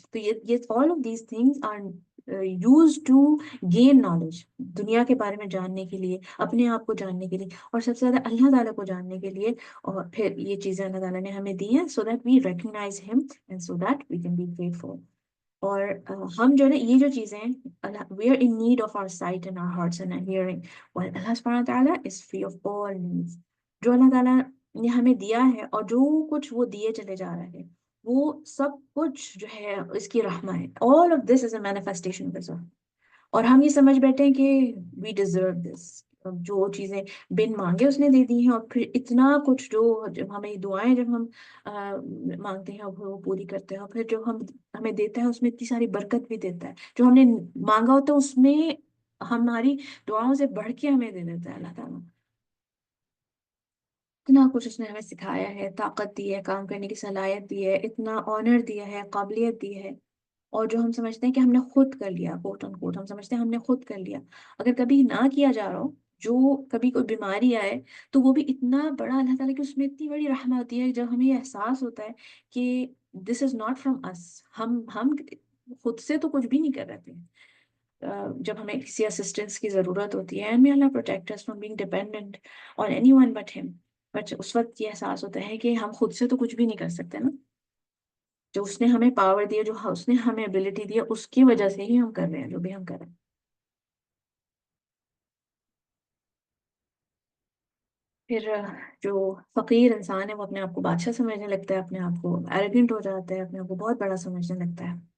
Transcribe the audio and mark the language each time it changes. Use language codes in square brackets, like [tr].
[ur] تو یہ [en] all of these things are used to gain knowledge. [ur] دنیا کے بارے میں جاننے کے لیے، اپنے آپ کو جاننے کے لیے، اور سب سے زیادہ اللہ تعالیٰ کو جاننے کے لیے. اور پھر یہ چیزیں اللہ تعالیٰ نے ہمیں دی ہیں [en] so that we recognize him and so that we can be grateful. [ur] اور ہم جو ہے نا یہ جو چیزیں ہیں [en] we are in need of our sight and our hearts and our hearing, while Allah subhanahu wa ta'ala is free of all needs. [ur] جو اللہ تعالیٰ نے ہمیں دیا ہے اور جو کچھ وہ دیے چلے جا رہے ہیں وہ سب کچھ جو ہے اس کی رحمت ہے. [en] all of this is a manifestation of His rahmah. [ur] اور ہم یہ سمجھ بیٹھے ہیں کہ [en] we deserve this. [ur] جو چیزیں بن مانگے اس نے دے دی ہیں اور پھر اتنا کچھ جو ہمیں دعائیں جب ہم مانگتے ہیں وہ پوری کرتے ہیں. اور پھر جو ہمیں دیتا ہے اس میں اتنی ساری برکت بھی دیتا ہے. جو ہم نے مانگا ہوتا ہے اس میں ہماری دعاؤں سے بڑھ کے ہمیں دے دیتا ہے اللہ تعالیٰ. اتنا کچھ اس نے ہمیں سکھایا ہے، طاقت دی ہے، کام کرنے کی صلاحیت دی ہے، اتنا آنر دیا ہے، قابلیت دی ہے. اور جو ہم سمجھتے ہیں کہ ہم نے خود کر لیا [en] quote unquote, [ur] ہم سمجھتے ہیں ہم نے خود کر لیا. اگر کبھی نہ کیا جا رہا ہو، جو کبھی کوئی بیماری آئے تو وہ بھی اتنا بڑا اللہ تعالیٰ کی اس میں اتنی بڑی رحمت ہوتی ہے جب ہمیں یہ احساس ہوتا ہے کہ [en] This is not from us. [ur] ہم خود سے تو کچھ بھی نہیں کر رہے تھے. جب ہمیں کسی اسسٹنس کی ضرورت ہوتی ہے [en] and may Allah protect us from being dependent on anyone but him. [ur] But اس وقت یہ احساس ہوتا ہے کہ ہم خود سے تو کچھ بھی نہیں کر سکتے نا. جو اس نے ہمیں پاور دی ہے، جو اس نے ہمیں ابیلٹی دی ہے، اس کی وجہ سے ہی ہم کر رہے ہیں جو بھی ہم کر رہے ہیں. پھر جو فقیر انسان ہے وہ اپنے آپ کو بادشاہ سمجھنے لگتا ہے، اپنے آپ کو ایروگنٹ ہو جاتا ہے، اپنے آپ کو بہت بڑا سمجھنے لگتا ہے.